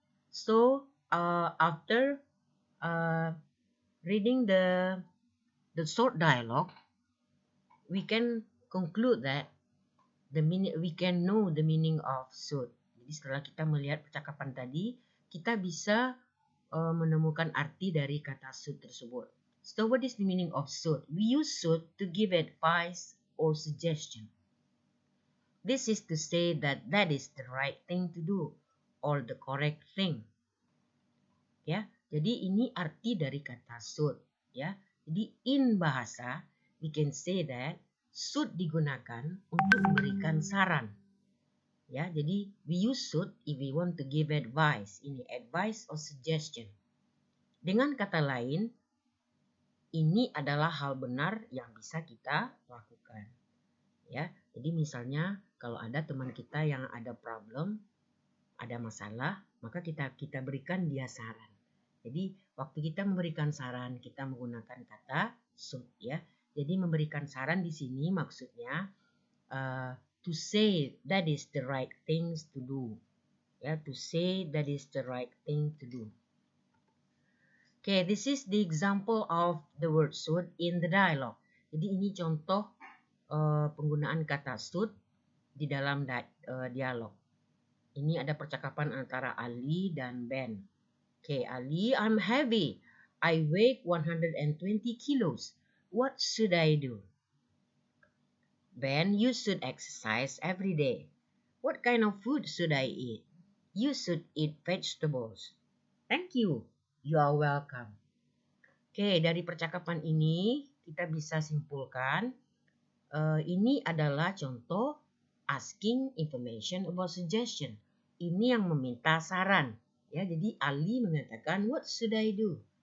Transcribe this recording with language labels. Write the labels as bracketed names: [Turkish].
[English] So after reading the short dialogue, we can conclude that we can know the meaning of should. [Indonesian] Jadi setelah kita melihat percakapan tadi, kita bisa menemukan arti dari kata should tersebut. [English] So what is the meaning of should? We use should to give advice or suggestion. This is to say that is the right thing to do or the correct thing. [Indonesian] Ya, jadi ini arti dari kata should. Ya, jadi in bahasa [English] we can say that [Indonesian] should digunakan untuk memberikan saran. Ya, jadi [English] we use should if we want to give advice. Ini advice or suggestion. [Indonesian] Dengan kata lain, ini adalah hal benar yang bisa kita lakukan. Ya, jadi misalnya kalau ada teman kita yang ada problem, ada masalah, maka kita berikan dia saran. Jadi waktu kita memberikan saran, kita menggunakan kata should, ya. Jadi memberikan saran di sini maksudnya [English] to say that is the right things to do. Ya, to say that is the right thing to do. Okay, this is the example of the word should in the dialogue. [Indonesian] Jadi ini contoh penggunaan kata should di dalam dialog. Ini ada percakapan antara Ali dan Ben. [English] Okay, Ali, I'm heavy. I weigh 120 kilos. What should I do? Ben, you should exercise every day. What kind of food should I eat? You should eat vegetables. Thank you. You are welcome. [Indonesian] Okay, dari percakapan ini kita bisa simpulkan ini adalah contoh [English] asking information about suggestion. [Indonesian] Ini yang meminta saran. Ya, jadi Ali mengatakan, [English] what should I do?